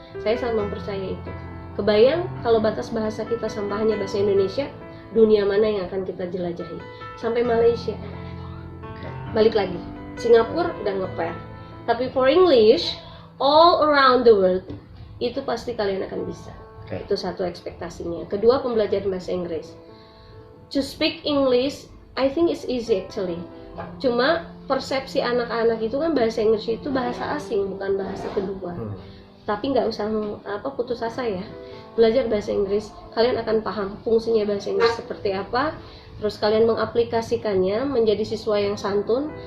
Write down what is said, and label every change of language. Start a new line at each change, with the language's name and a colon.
Indonesian: Saya sangat mempercayai itu. Kebayang kalau batas bahasa kita sampai hanya bahasa Indonesia, dunia mana yang akan kita jelajahi? Sampai Malaysia. Balik lagi, Singapura udah nge-pair. Tapi
English: for English, all around the world,
Indonesian: itu pasti kalian akan bisa. Itu satu ekspektasinya. Kedua, pembelajaran bahasa Inggris.
English: To speak English, I think it's easy actually.
Indonesian: Cuma persepsi anak-anak itu kan bahasa Inggris itu bahasa asing, bukan bahasa kedua. Tapi nggak usah putus asa ya. Belajar bahasa Inggris, kalian akan paham fungsinya bahasa Inggris seperti apa. Terus kalian mengaplikasikannya menjadi siswa yang santun.